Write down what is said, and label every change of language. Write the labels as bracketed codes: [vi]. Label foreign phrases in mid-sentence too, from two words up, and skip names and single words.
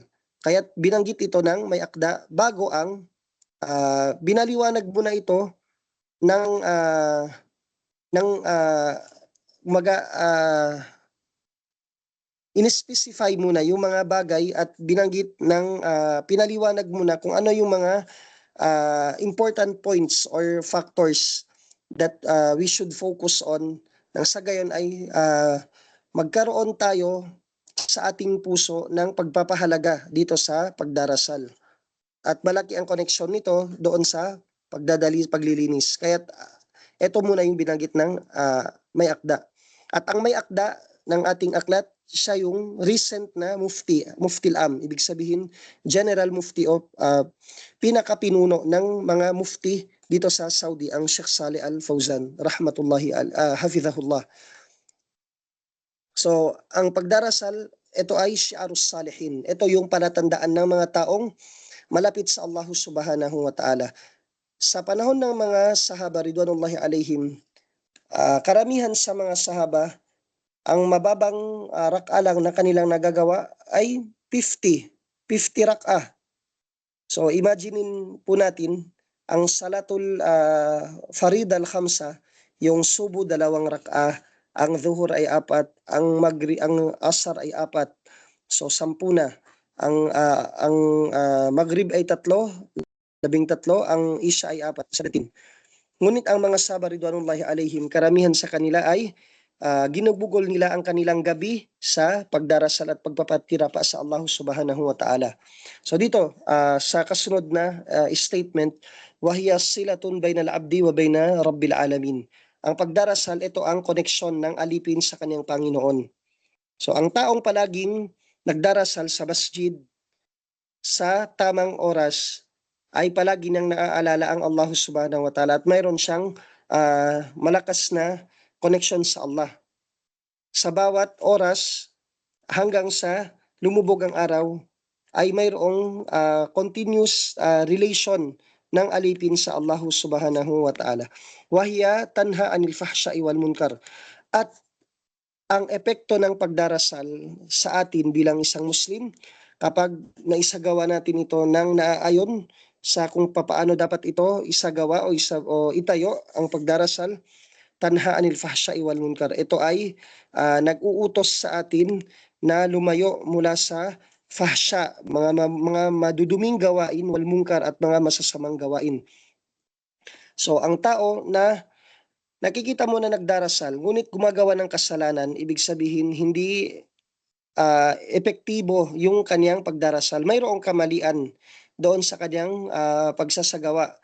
[tl] Kaya binanggit ito ng may akda bago ang binaliwanag muna ito ng in-specify muna yung mga bagay, at binanggit ng pinaliwanag muna kung ano yung mga [en] important points or factors that we should focus on, [tl] nang sa gayon ay magkaroon tayo sa ating puso ng pagpapahalaga dito sa pagdarasal. At malaki ang koneksyon nito doon sa paglilinis. Kaya ito muna yung binanggit ng may akda. At ang may akda ng ating aklat, siya yung recent na [ar] مفتي العام. [tl] Ibig sabihin, [en] General Mufti [tl] o pinakapinuno ng mga mufti dito sa Saudi, ang Sheikh Saleh Al-Fawzan, [ar] رحمة الله حفظه الله. [tl] So, ang pagdarasal, ito ay [ar] شعار الصالحين. [tl] Ito yung palatandaan ng mga taong malapit sa Allah [ar] سبحانه وتعالى. [tl] Sa panahon ng mga sahaba [ar] رضوان الله عليهم, [tl] karamihan sa mga sahaba, ang mababang rak'a lang na kanilang nagagawa ay 50 rak'a. So imaginein po natin, ang [ar] صلاة الفرائض الخمسة, [tl] yung subo 2 rak'a, ang zuhur ay 4, ang asar ay 4. So 10 na. Ang maghrib ay 3, 13, ang isya ay 4, 17. Ngunit ang mga sahaba [ar] رضوان الله عليهم, [tl] karamihan sa kanila ay ginugugol nila ang kanilang gabi sa pagdarasal at pagpapatira pa sa Allah [ar] سبحانه وتعالى. [tl] So dito, sa kasunod na statement, [ar] وهي صلة بين العبد وبين رب العالمين. [tl] Ang pagdarasal, ito ang koneksyon ng alipin sa kanyang Panginoon. So ang taong palaging nagdarasal sa masjid sa tamang oras ay palagi niyang naaalala ang Allah [ar] سبحانه وتعالى [tl] at mayroon siyang malakas na connection sa Allah. Sa bawat oras hanggang sa lumubog ang araw ay mayroong [en] continuous relation [tl] ng alipin sa Allah [ar] سبحانه وتعالى. وهي تنهى عن الفحشاء والمنكر. [tl] At ang epekto ng pagdarasal sa atin bilang isang Muslim, kapag naisagawa natin ito ng naaayon sa kung papaano dapat ito isagawa o itayo ang pagdarasal, [ar] تنهى عن الفحشاء والمنكر. [tl] Ito ay nag-uutos sa atin na lumayo mula sa fahsya, mga maduduming gawain, [ar] والمنكر [tl] at mga masasamang gawain. So ang tao na nakikita mo na nagdarasal ngunit gumagawa ng kasalanan, ibig sabihin hindi epektibo yung kanyang pagdarasal. Mayroong kamalian doon sa kanyang pagsasagawa.